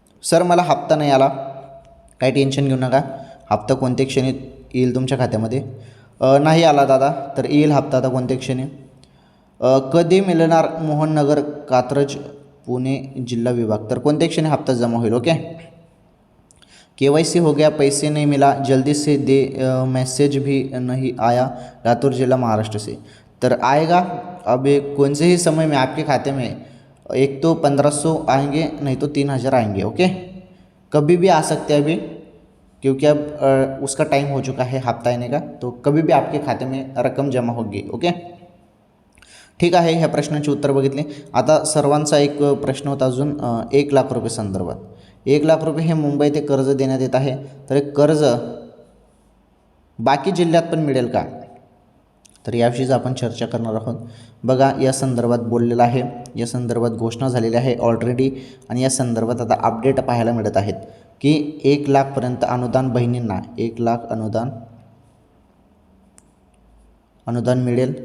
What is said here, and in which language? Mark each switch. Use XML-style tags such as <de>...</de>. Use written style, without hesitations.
<mr>Sir मला हप्ता नाही आला, काही टेन्शन घेऊ नका. हप्ता कोणत्या क्षणी येईल तुमच्या खात्यामध्ये? नाही आला दादा, तर येईल हप्ता आता कोणत्या क्षणी? कधी मिळणार? मोहननगर, कात्रज, पुणे जिल्हा विभाग, तर कोणत्या क्षणी हप्ता जमा होईल?</mr> <hi>ओके, KYC हो गया, पैसे नहीं मिला, जल्दी से दे, मैसेज भी नहीं आया, लातूर जिला महाराष्ट्र से. तर आएगा अभी कौन से ही समय में आपके खाते में. एक तो 1500 आएंगे, नहीं तो 3000 आएंगे. ओके, कभी भी आ सकते हैं अभी, क्योंकि अब उसका टाइम हो चुका है हफ्ता आने का, तो कभी भी आपके खाते में रक्कम जमा होगी.</hi> <mr>ओके, ठीक आहे. ह्या प्रश्नांची उत्तर बघितली. आता सर्वांचा एक प्रश्न होता अजून 1 लाख रुपये संदर्भात. 1 लाख रुपये हे मुंबई ते कर्ज देण्यात येत आहे, तर हे कर्ज बाकी जिल्ह्यात पण मिळेल का, तर याविषयीच आपण चर्चा करणार आहोत. बघा, या संदर्भात बोललेलं आहे, या संदर्भात घोषणा झालेली आहे ऑलरेडी, आणि या संदर्भात आता अपडेट पाहायला मिळत आहेत की 1 लाखपर्यंत अनुदान बहिणींना 1 लाख अनुदान मिळेल.</mr>